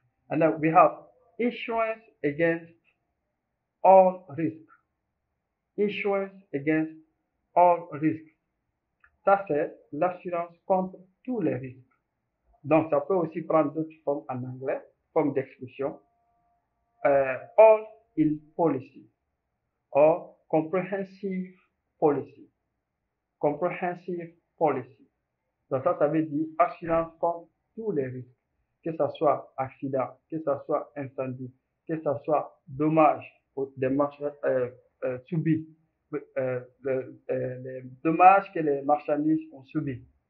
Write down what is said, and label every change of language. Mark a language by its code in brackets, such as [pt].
[en] And then we have insurance against all risk. Insurance against all risk. [fr] Ça, c'est l'assurance contre tous les risques. Donc, ça peut aussi prendre d'autres formes en anglais, formes d'expression. [en] All in policy or comprehensive policy. Comprehensive policy. [fr] Donc, ça veut dire assurance contre tous les risques, que ce soit accident, que ce soit incendie, que ce soit dommage des subis, les dommages que les marchandises ont subis.